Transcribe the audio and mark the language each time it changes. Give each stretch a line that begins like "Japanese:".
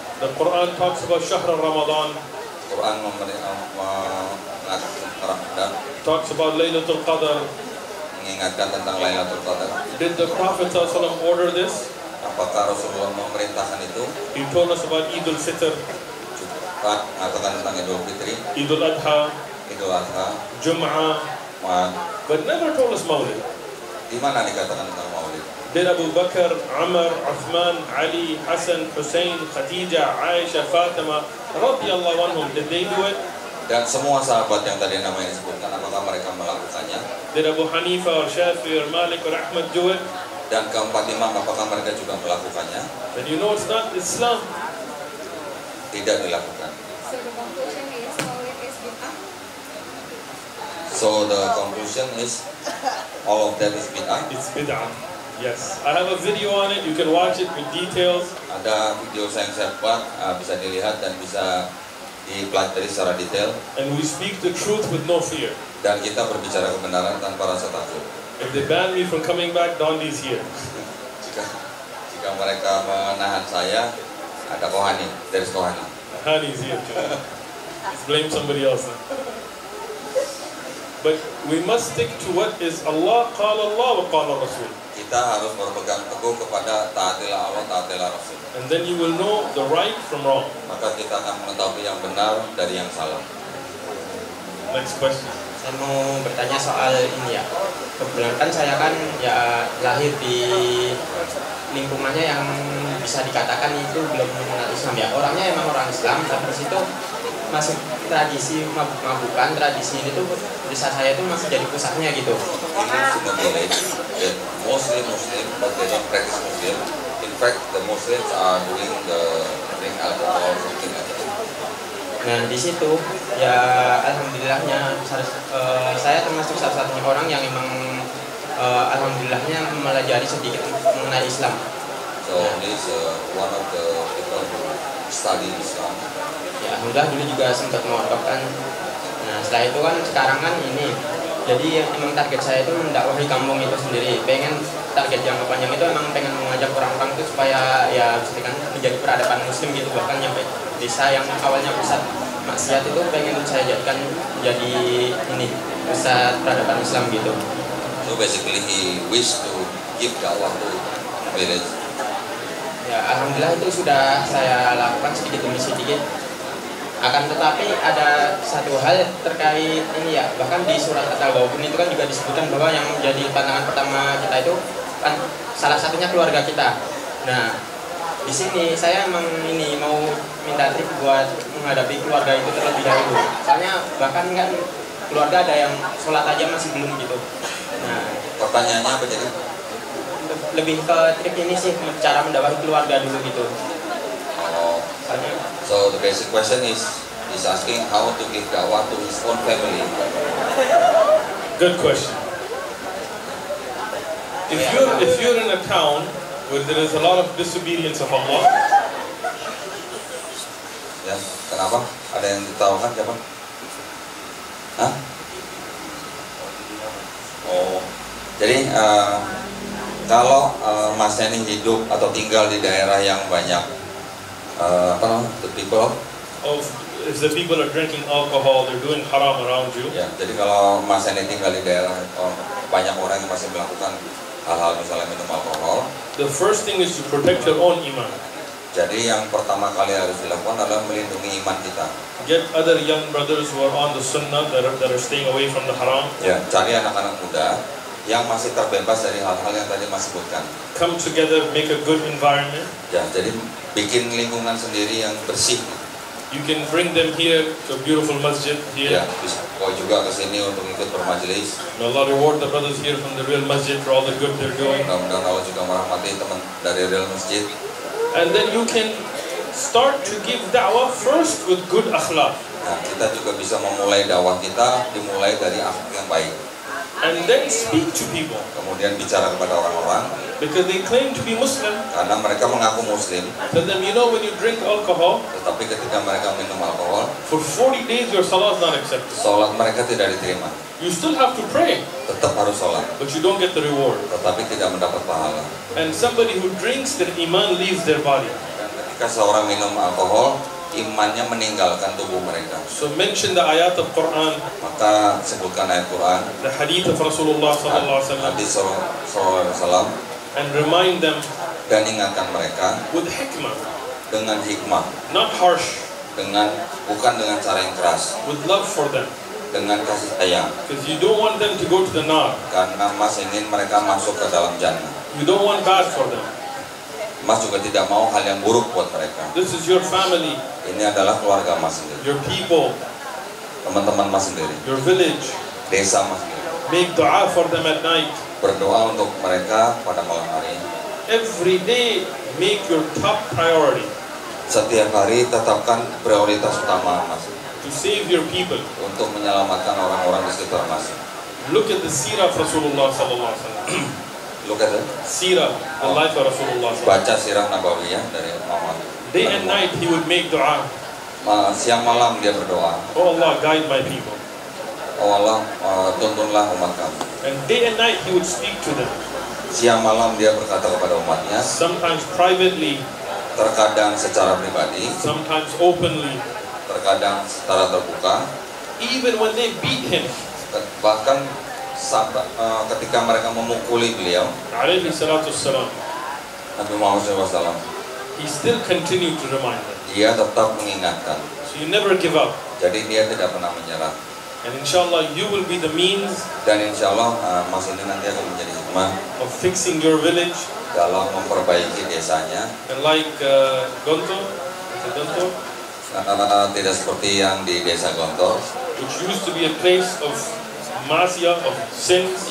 English: The Quran talks about Shahr Ramadan,
Indonesian: Quran mengingatkan Ramadan,
English: talks about Laylatul Qadr.
Indonesian: mengingatkan tentang Lailatul Qadar.
English: Did the Prophet ﷺ order this?
Indonesian: Apakah Rasulullah memerintahkan itu?
English: He told us about Eid al-Fitr,
Indonesian: Juga mengatakan tentang Idul Fitri,
English: Eid al-Adha,
Indonesian: Idul Adha,
English: Jum'ah, but never told us Mawlid.
Indonesian: di mana dikatakan tentang Maulid?
English: Did Abu Bakr, Umar, Uthman, Ali, Hassan, Hussein, Khadijah, Aisha, Fatima,
Arabic: radiyallahu anhum,
English: did they do it?
Indonesian: Dan semua sahabat yang tadi namanya disebutkan, apakah mereka melakukannya?
English: Did Abu Hanifa or Shafi or Malik or Ahmad do it?
Indonesian: Dan keempat imam, apakah mereka juga melakukannya?
English: Then you know it's not Islam.
Indonesian: Tidak dilakukan.
English: So the conclusion is Maulid is bid'ah. So the conclusion is all of that is bid'ah. It's bid'ah. Yes. I have a video on it. You can watch it with details.
Indonesian: Ada video yang saya buat, bisa dilihat dan bisa dipelajari secara detail.
English: And we speak the truth with no fear.
Indonesian: Dan kita berbicara kebenaran tanpa rasa takut.
English: If they ban me from coming back, Dondi's here.
Indonesian: Jika mereka menahan saya, ada Kohani,
English: there's Kohani. Hani's here too. Let's blame somebody else now. But we must stick to what is Allah,
Arabic: qala Allah wa qala Rasul.
Indonesian: Kita harus berpegang teguh kepada taatilah Allah, taatilah Rasul.
English: And then you will know the right from wrong.
Indonesian: Maka kita akan mengetahui yang benar dari yang salah.
English: Next question.
Indonesian: Saya mau bertanya soal ini ya. Kebetulan kan saya kan ya lahir di lingkungannya yang bisa dikatakan itu belum mengenal Islam ya. Orangnya emang orang Islam, tapi di situ masih tradisi mabuk-mabukan, tradisi ini tuh desa saya itu masih jadi pusatnya gitu.
English: In the village, mostly Muslim, but they don't practice Muslim. In fact, the Muslims are doing the drink alcohol or something like that.
Indonesian: Nah di situ ya alhamdulillahnya saya termasuk satu-satunya orang yang emang alhamdulillahnya melajari sedikit mengenai Islam.
English: So this one of the people who study Islam.
Indonesian: Ya alhamdulillah dulu juga sempat mondok kan. Nah setelah itu kan sekarang kan ini. Jadi emang target saya itu mendakwahi kampung itu sendiri. Pengen target jangka panjang itu emang pengen mengajak orang-orang itu supaya ya kan menjadi peradaban Muslim gitu, bahkan nyampe desa yang awalnya pusat maksiat itu pengen saya jadikan jadi ini pusat peradaban Islam gitu.
English: So basically he wished to give dakwah to village?
Indonesian: Ya, alhamdulillah itu sudah saya lakukan sedikit demi sedikit. Akan tetapi ada satu hal terkait ini ya, bahkan di surat At-Taghabun itu kan juga disebutkan bahwa yang menjadi pandangan pertama kita itu kan salah satunya keluarga kita. Nah, di sini saya emang ini mau minta trik buat menghadapi keluarga itu terlebih dahulu. Soalnya bahkan kan keluarga ada yang sholat aja masih belum gitu. Nah, Pertanyaannya apa jadi? lebih ke trik ini sih, cara mendakwahi keluarga dulu gitu. Oh, Soalnya
English: so the basic question is asking how to give dakwah to his own family. Good question. If you're in a town where there is a lot of disobedience of Allah,
Indonesian: Ya, kenapa? Ada yang ditawarkan siapa? Hah? Oh, jadi kalau Mas ini hidup atau tinggal di daerah yang banyak apa namanya,
English: the people, if the people are drinking alcohol, they're doing haram around you.
Indonesian: ya, jadi kalau Mas ini tinggal di daerah banyak orang yang masih melakukan hal-hal misalnya minum alkohol,
English: The first thing is to protect your own iman.
Indonesian: jadi yang pertama kali harus dilakukan adalah melindungi iman kita.
English: Get other young brothers who are on the sunnah that are staying away from the haram.
Indonesian: Ya, cari anak-anak muda yang masih terbebas dari hal-hal yang tadi Mas sebutkan.
English: Come together, make a good environment.
Indonesian: Ya, jadi bikin lingkungan sendiri yang bersih.
English: You can bring them here to a beautiful masjid here.
Indonesian: Ya, bisa kau juga ke sini untuk ikut bermajelis.
English: May Allah reward the brothers here from the real masjid for all the good they're doing.
Indonesian: Mudah-mudahan Allah juga merahmati teman dari Real Masjid.
English: And then you can start to give da'wah first with good akhlaq.
Indonesian: Nah, kita juga bisa memulai dakwah kita dimulai dari akhlak yang baik.
English: And then speak to people.
Indonesian: Kemudian bicara kepada orang-orang
English: Because they claim to be Muslim.
Indonesian: karena mereka mengaku muslim,
English: Tell them, you know, when you drink alcohol,
Indonesian: tetapi ketika mereka minum alkohol,
English: for 40 days your salah is not accepted.
Indonesian: sholat mereka tidak diterima.
English: You still have to pray,
Indonesian: Tetap harus sholat,
English: but you don't get the reward.
Indonesian: tetapi tidak mendapat pahala.
English: And somebody who drinks, their iman leaves their body.
Indonesian: Dan ketika seorang minum alkohol, imannya meninggalkan tubuh mereka.
English: So mention the ayat of Quran,
Indonesian: Maka sebutkan ayat Quran,
English: the hadith of Rasulullah sallallahu alaihi wasallam,
Indonesian: hadis Sallallahu Alaihi Wasallam,
English: and remind them
Indonesian: dan ingatkan mereka
English: with hikmah,
Indonesian: dengan hikmah,
English: not harsh,
Indonesian: bukan dengan cara yang keras,
English: with love for them.
Indonesian: dengan kasih sayang.
English: Because you don't want them to go to the nar.
Indonesian: Karena Mas ingin mereka masuk ke dalam jannah.
English: You don't want bad for them.
Indonesian: Mas juga tidak mau hal yang buruk buat mereka.
English: This is your family,
Indonesian: Ini adalah keluarga Mas sendiri,
English: your people,
Indonesian: teman-teman Mas sendiri,
English: your village.
Indonesian: desa Mas sendiri.
English: Make dua for them at night.
Indonesian: Berdoa untuk mereka pada malam hari.
English: Every day, make your top priority
Indonesian: Setiap hari tetapkan prioritas utama Mas
English: to save your people.
Indonesian: untuk menyelamatkan orang-orang di sekitar Mas.
English: Look at the seerah of Rasulullah sallallahu alaihi wasallam. Look at it. Seerah, the life of Rasulullah sallallahu alaihi
Indonesian: Baca sirah Nabawiyah dari Muhammad.
Arabic: wasallam.
English: Day and night, he would make dua.
Indonesian: Siang malam dia berdoa,
English: Oh Allah, guide my people.
Indonesian: oh Allah, tuntunlah umat kami.
English: And day and night, he would speak to them.
Indonesian: Siang malam dia berkata kepada umatnya,
English: Sometimes privately,
Indonesian: terkadang secara pribadi,
English: sometimes openly.
Indonesian: terkadang secara terbuka,
English: Even when they beat him,
Indonesian: bahkan sampai ketika mereka memukuli beliau,
Arabic: alayhi salatu wassalam,
Indonesian: Nabi Muhammad SAW,
English: he still continued to remind them.
Indonesian: dia tetap mengingatkan.
English: So you never give up.
Indonesian: Jadi dia tidak pernah menyerah.
English: And inshallah, you will be the means
Indonesian: Dan insya Allah Mas ini nanti akan menjadi hikmah
English: of fixing your village.
Indonesian: dalam memperbaiki desanya.
English: And like Gontor, is it Gontor?
Indonesian: Tidak seperti yang di desa Gontor,
English: Which used to be a place of masiyah, of sins.